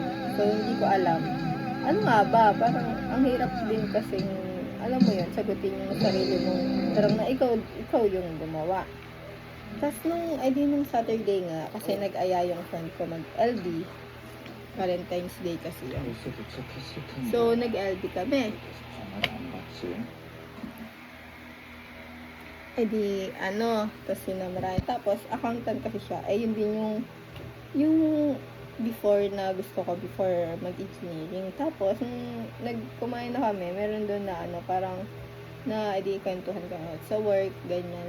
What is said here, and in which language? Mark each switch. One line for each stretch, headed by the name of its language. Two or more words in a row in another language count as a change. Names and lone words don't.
Filipino: So, hindi ko alam. Ano nga ba? Parang, ang hirap din kasing, alam mo yun, sagutin yung sarili mo. Parang na ikaw yung gumawa. Tapos nung Saturday nga, kasi nag-aya yung friend ko mag-LD. Valentine's Day kasi yun.
Korean: 벌써 도착했을 텐데.
Filipino: So, nag-LD kami.
Korean: 전화를 안 받지.
Filipino: Eh di, tapos sinamaray. Tapos, accountant kasi siya. Eh, yun din yung before na gusto ko, before mag-engineering. Tapos, nung nagkumain na kami, meron doon na parang, edi kwentuhan ka nga sa work, ganyan.